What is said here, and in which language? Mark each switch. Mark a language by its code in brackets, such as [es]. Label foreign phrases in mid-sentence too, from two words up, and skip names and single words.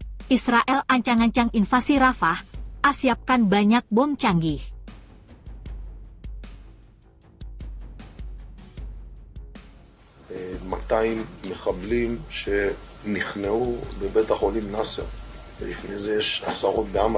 [id] Israel ancang-ancang invasi Rafah, siapkan banyak bom canggih. [he] מחבלים שנכנעו בבית החולים נאסר, ולפני זה יש עשרות בעמל.